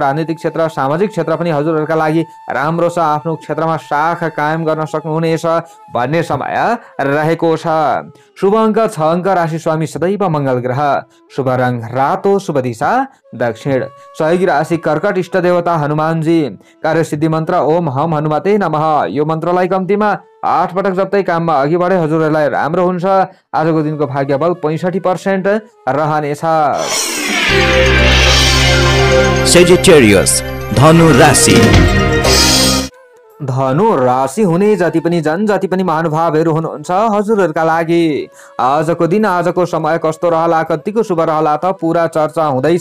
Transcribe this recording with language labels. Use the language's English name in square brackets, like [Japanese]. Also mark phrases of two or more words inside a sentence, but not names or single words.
[Nepali] राजनीतिक क्षेत्र सामाजिक क्षेत्र पनि हजुरहरूका लागि राम्रो छ। आफ्नो क्षेत्रमा शाखा कायम गर्न सक्नुहुनेछ भन्ने समय रहेको छ। शुभ अङ्क 6 अङ्क, राशि स्वामी सदैव मङ्गल ग्रह, शुभ रङ रातो, शुभ दिशा दक्षिण, सहयोगी राशि कर्कट, इष्ट देवता हनुमानजी, कार्यसिद्धि मन्त्र [Sanskrit] ओम हम हनुमते नमः। [Nepali] यो मन्त्रलाई कम्तीमा 8 पटक जप्दै काममा अघि बढे हजुरहरूलाई राम्रो हुन्छ। आजको दिनको भाग्यबल 65% रहनेछ। सेजिटेरियस धनु राशि। धनु राशि हुने जति पनि जति पनि महानुभावहरू हुनुहुन्छ हजुरहरूका लागि आजको दिन आजको समय कस्तो रहला, कतिको शुभ रहला त पुरा चर्चा हुँदैछ।